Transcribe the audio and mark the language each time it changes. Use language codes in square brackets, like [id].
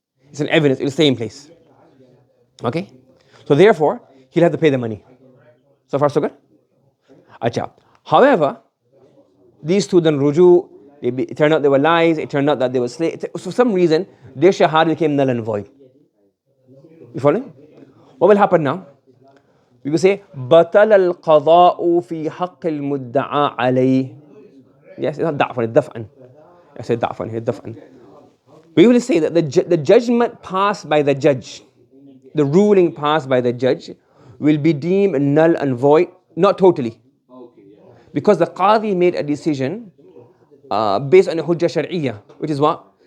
[en] It's an evidence, it will stay in place. Okay? So therefore, he'll have to pay the money. So far so good? Acha. However, these two then ruju, it turned out they were lies, it turned out that they were slaves. For some reason, their shahada became null and void. You following? What will happen now? We will say, [ar] بَطَلَ الْقَضَاءُ فِي حَقِّ الْمُدَّعَى عَلَيْهِ. [en] Yes, it's not da'fan, it's daf'an. I said da'fan here, daf'an. We will say that the judgment passed by the judge, the ruling passed by the judge, will be deemed null and void, not totally. Because the qadi made a decision based on a hujjah shar'iyyah, which is what?